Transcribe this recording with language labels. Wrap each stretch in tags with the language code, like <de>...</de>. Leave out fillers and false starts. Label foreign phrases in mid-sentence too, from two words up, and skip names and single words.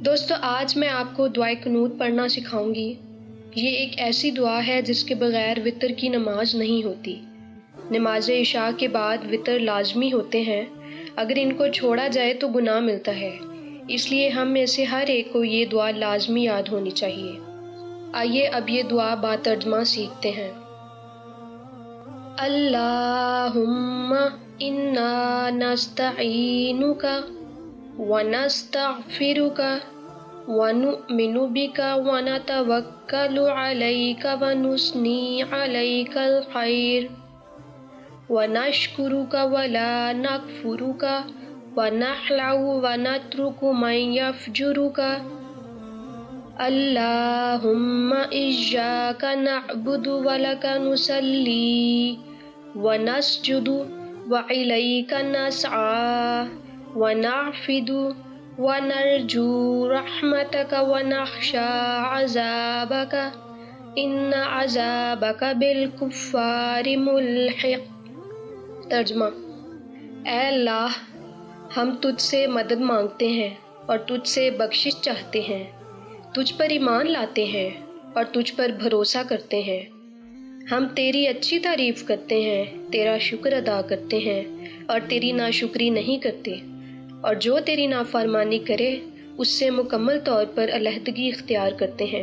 <ur>دوستو، آج میں آپ کو دعائے قنوت پڑھنا سکھاؤں گی۔ یہ ایک ایسی دعا ہے جس کے بغیر وتر کی نماز نہیں ہوتی. نماز عشا کے بعد وتر لازمی ہوتے ہیں. اگر ان کو چھوڑا جائے تو گناہ ملتا ہے، اس لیے ہم میں سے ہر ایک کو یہ دعا لازمی یاد ہونی چاہیے. آئیے اب یہ دعا باترجمہ سیکھتے ہیں.</ur> <ar>اللهم إنا نستعينك ونستغفرك ونؤمن بك ونتوكل عليك ونثني عليك الخير ونشكرك ولا نكفرك ونخلع ونترك من يفجرك. اللهم إياك نعبد ولك نصلي ونسجد وإليك نسعى ونحفد ونرجو رحمتك ونخشى عذابك إن عذابك بالكفار ملحق.</ar> <ur>तर्जुमा: اے اللہ، ہم تجھ سے مدد مانگتے ہیں اور تجھ سے بخشش چاہتے ہیں. تجھ پر ایمان لاتے ہیں اور تجھ پر بھروسا کرتے ہیں. ہم تیری اچھی تعریف کرتے ہیں، تیرا شکر ادا کرتے ہیں اور تیری ناشکری نہیں کرتے، اور جو تیری نافرمانی کرے اس سے مکمل طور پر علیحدگی اختیار کرتے ہیں.</ur>